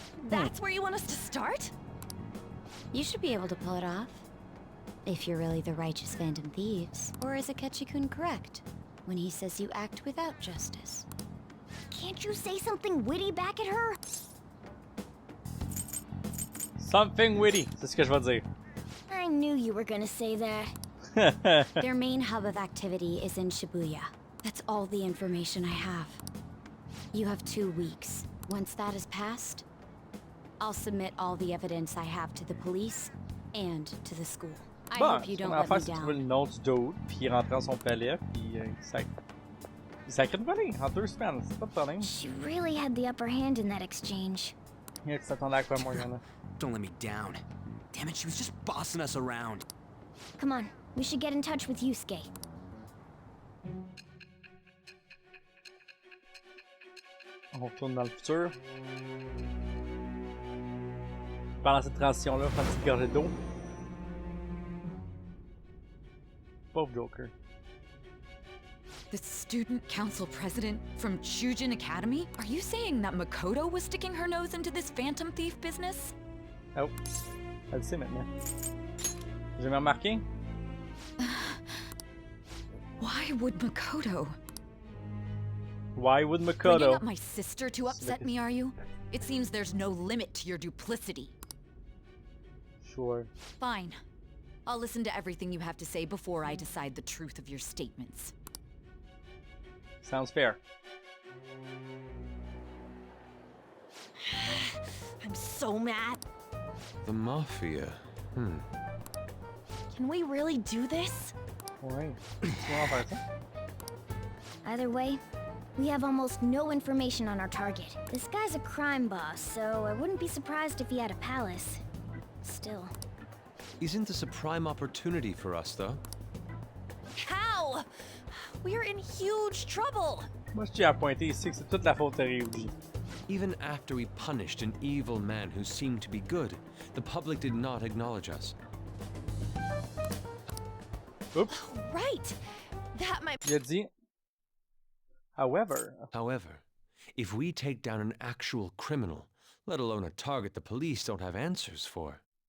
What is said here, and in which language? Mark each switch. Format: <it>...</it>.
<en>That's where you want us to start? You should be able to pull it off. If you're really the righteous Phantom Thieves. Or is Akechi-kun correct when he says you act without justice? Can't you say something witty back at her? Something witty,</en> <fr>c'est ce que je vais dire.</fr> <en>I knew you were gonna say that. Their main hub of activity is in Shibuya. That's all the information I have. You have 2 weeks. Once that is passed, I'll submit all the evidence I have to the police and to the school. I hope you don't let me down.</en> <fr>Trouver le nom du dude, puis il rentre dans son palais, puis il sacre de voler en 2 semaines, c'est pas de problème.</fr> <en>She really had the upper hand in that exchange.</en> <fr>Tu t'attendais à quoi, Morgana?</fr> <en>Don't let me down. Damn it, she was just bossing us around. Come on, we should get in touch with Yusuke.</en> <fr>On retourne dans le futur. Pendant cette transition-là, on fait une petite gorgée d'eau. Pauvre Joker.</fr> <en>The student council president from Chujin Academy? Are you saying that Makoto was sticking her nose into this phantom thief business?</en> <fr>Oh, elle le sait maintenant. J'ai jamais remarqué.</fr> <en>Why would Makoto? Why would Bringing Makoto? up my sister to upset me, are you? It seems there's no limit to your duplicity. Sure. Fine. I'll listen to everything you have to say before I decide the truth of your statements. Sounds fair. I'm so mad. The Mafia. Can we really do this?</en> <fr>Ouais. Tu vas en faire ça?</fr> <en>Either way, we have almost no information on our target. This guy's a crime boss, so I wouldn't be surprised if he had a palace. Still. Isn't this a prime opportunity for us, though? How? We're in huge trouble.</en> <fr>Moi, je tiens à pointer ici que c'est toute la faute de Ryuji.</fr> <en>Even after we punished an evil man who seemed to be good, the public did not acknowledge us. Oops. Right. That might.</en> <fr>Il a dit.</fr> <en>However. However, if we take down an actual criminal, let alone a target the police don't have answers for.</en>